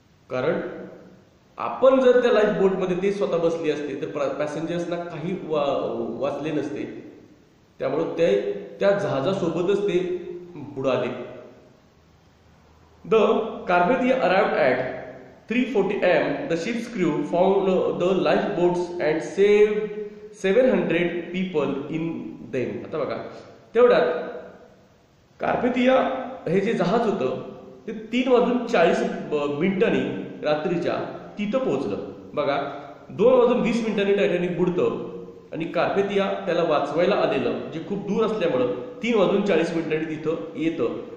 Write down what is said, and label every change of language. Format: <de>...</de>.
<mr>कारण आपण जर त्या लाईफ बोटमध्ये ते स्वतः बसले असते तर पॅसेंजर्सना काही वाचले नसते. त्यामुळे ते त्या जहाजासोबतच ते बुडाले.</mr> <en>The Carpathia arrived at 3:40 AM. The ship's crew found the lifeboats and saved 700 people in them.</en> <mr>आता बघा, तेवढ्यात कार्पेथिया हे जे जहाज होतं ते 3:40 रात्रीच्या तिथं पोहोचलं. बघा, 2:20 टायटॅनिक बुडतं आणि कार्पेथिया त्याला वाचवायला आलेलं जे खूप दूर असल्यामुळं 3:40 तिथं येतं.</mr>